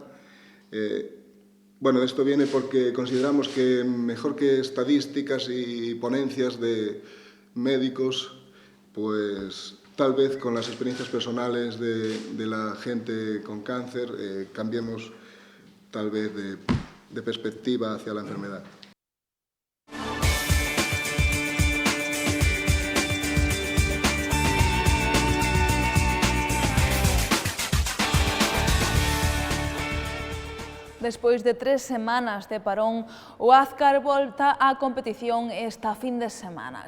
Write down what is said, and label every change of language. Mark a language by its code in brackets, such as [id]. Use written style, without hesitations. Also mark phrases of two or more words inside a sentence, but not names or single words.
[es] Bueno, esto viene porque consideramos que mejor que estadísticas y ponencias de médicos, pues tal vez con las experiencias personales de la gente con cáncer cambiemos tal vez de perspectiva hacia la enfermedad. [gl] Despois de 3 semanas de parón, o Azcar volta á competición esta fin de semana.